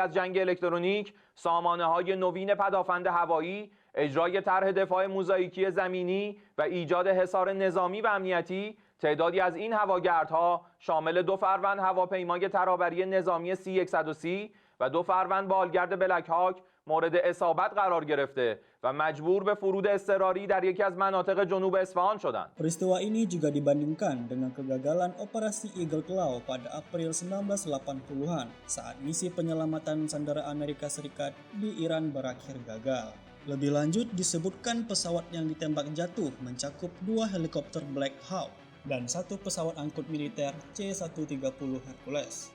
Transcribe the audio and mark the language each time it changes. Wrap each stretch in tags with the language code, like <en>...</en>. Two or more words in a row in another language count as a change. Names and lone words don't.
<fa>از جنگ الکترونیک، سامانه‌های نوین پدافند هوایی، اجرای طرح دفاع موزاییکی زمینی و ایجاد حصار نظامی و امنیتی، تعدادی از این هواگردها شامل 2 فروند هواپیمای ترابری نظامی C-130 و 2 فروند بالگرد بلک هاک مورد اصابت قرار گرفته و مجبور به فرود اضطراری در یکی از مناطق جنوب اصفهان شدند.</fa> <id>Peristiwa ini juga dibandingkan dengan kegagalan operasi Eagle Claw pada April 1980-an saat misi penyelamatan sandera Amerika Serikat di Iran berakhir gagal. Lebih lanjut disebutkan pesawat yang ditembak jatuh mencakup 2 helikopter Black Hawk dan 1 pesawat angkut militer C-130 Hercules.</id>